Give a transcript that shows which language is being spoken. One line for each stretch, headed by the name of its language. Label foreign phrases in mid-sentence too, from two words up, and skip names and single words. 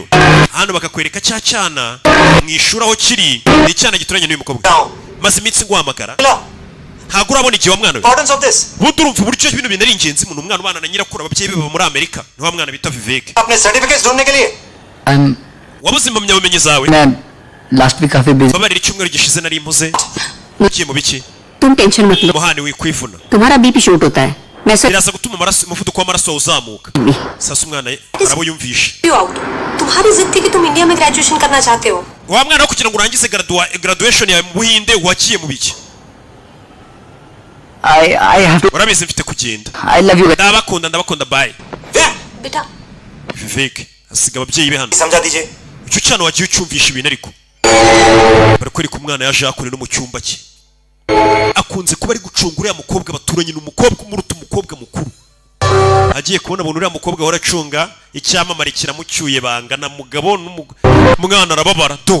Kinyarwanda: Hano bakakwereka cyacana mwishura aho kiri, ni cyana gituranye n'uyu mukobwa. Maze iminsi ngwamagara ntago urabona igihe wa mwana we. Bundi urumva uburyo ibintu binari ingenzi mu umwana ubana na nyirakuru ababyeyi biba muri Amerika, ni wa mwana bita Vivek. Wabuze impamyabumenyi zawe?
Hindi: लास्ट वीक काफी बिजी
Kinyarwanda: babarira icyumweru gishize nari impuze. Ugiye mu biki?
Hindi: तुम टेंशन मत लो,
Kinyarwanda: Muhani wikwivuna.
Hindi: तुम्हारा बीपी शूट होता है. मैं सर
Kinyarwanda: Biraza gutuma umuvuduko w'amaraso uzamuka. Sasa umwana arabo yumvishe.
Hindi: तुम्हारी जिद थी कि तुम इंडिया में ग्रेजुएशन करना चाहते हो.
Kinyarwanda: Wa mwana wo kugira ngo urangize graduation yawe mu Buhinde wakiye mu biki?
English: I have to.
Kinyarwanda: Urabizi mfite kugenda.
English: I love you.
Kinyarwanda: Ndabakunda bye.
Hindi: बेटा
Kinyarwanda: Vivek asiga ababyeyi be hano.
Hindi: समझा दीजिए.
Kinyarwanda: Icyo cyane wagiye ucyumvisha ibintu ariko. Barakwereka umwana yaje akure no mu cyumba cye. Akunze kuba ari gucungura ya mukobwa baturanye n'umukobwa umuruta umukobwa mukuru. Agiye kubona abantu uriya mukobwa hora acunga icyamamare kiramucyuye bangana mugabo n'umwana arababara do.